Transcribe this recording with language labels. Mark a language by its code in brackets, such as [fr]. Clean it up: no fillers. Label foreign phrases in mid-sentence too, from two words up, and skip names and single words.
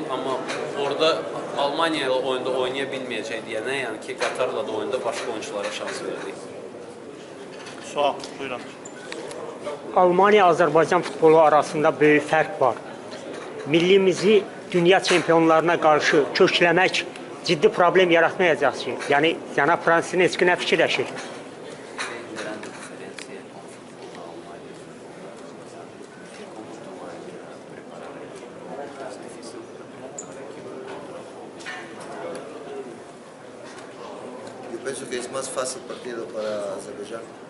[az] Amma orada Almanya ilə oyunda oynaya bilməyəcək deyənə, yəni ki, Qatarla da oyunda başqa oyunculara şans verdik. Sual, buyurun. Almanya-Azərbaycan futbolu arasında böyük fərq var. Millimizi dünya çempionlarına qarşı kökləmək ciddi problem yaratmayacaq ki. Yəni, cənab Fransisin heç nə fikirləşir. [es] Yo pienso que es más fácil partido para Azerbaiyán.